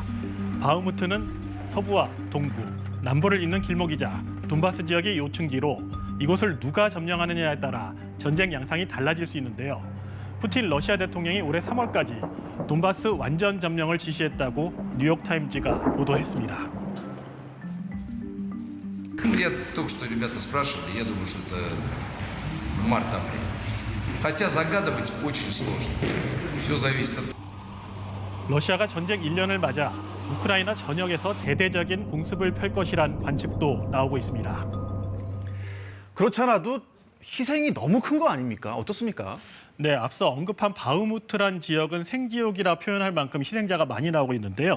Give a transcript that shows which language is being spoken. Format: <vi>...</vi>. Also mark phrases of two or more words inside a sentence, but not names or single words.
<ko>바흐무트는 서부와 동부, 남부를 잇는 길목이자 돈바스 지역의 요충지로 이곳을 누가 점령하느냐에 따라 전쟁 양상이 달라질 수 있는데요. 푸틴 러시아 대통령이 올해 3월까지 돈바스 완전 점령을 지시했다고 뉴욕타임즈가 보도했습니다.</ko> <ru>Я только что ребята спрашивали, я думаю, что это март-апрель. Хотя загадывать очень сложно. Все зависит от...</ru> <ko>러시아가 전쟁 1년을 맞아 우크라이나 전역에서 대대적인 공습을 펼 것이란 관측도 나오고 있습니다. 그렇지 않아도 희생이 너무 큰 거 아닙니까? 어떻습니까? 네, 앞서 언급한 바흐무트란 지역은 생지옥이라 표현할 만큼 희생자가 많이 나오고 있는데요.</ko>